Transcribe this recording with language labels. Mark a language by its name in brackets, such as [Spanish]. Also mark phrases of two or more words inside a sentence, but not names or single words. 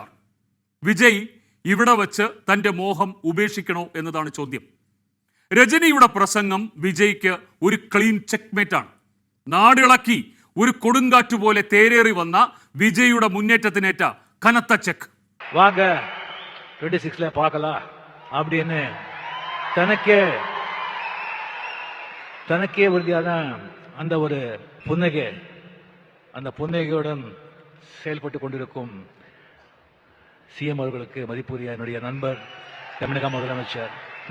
[Malayalam] വിജയ് ഇവിടെ വച്ച് തന്റെ മോഹം ഉപേക്ഷിക്കണോ എന്നതാണ് ചോദ്യം. രജനിയുടെ പ്രസംഗം വിജയ്ക്ക് ഒരു [English] clean checkmate. [Malayalam] നാടിളക്കി ഒരു കൊടുങ്കാറ്റ് പോലെ തേരേറി വന്ന വിജയുടെ മുന്നേറ്റത്തിനേറ്റ കനത്ത ചെക്ക്. [Tamil] வாங்க 26ல பார்க்கலாம் அப்படின்னு தனக்கே உறுதியான அந்த ஒரு புன்னகை, அந்த புன்னகையுடன் செயல்பட்டு கொண்டிருக்கும் சிஎம் அவர்களுக்கு மதிப்புரிய என்னுடைய நண்பர் தமிழக முதலமைச்சர் மு.க.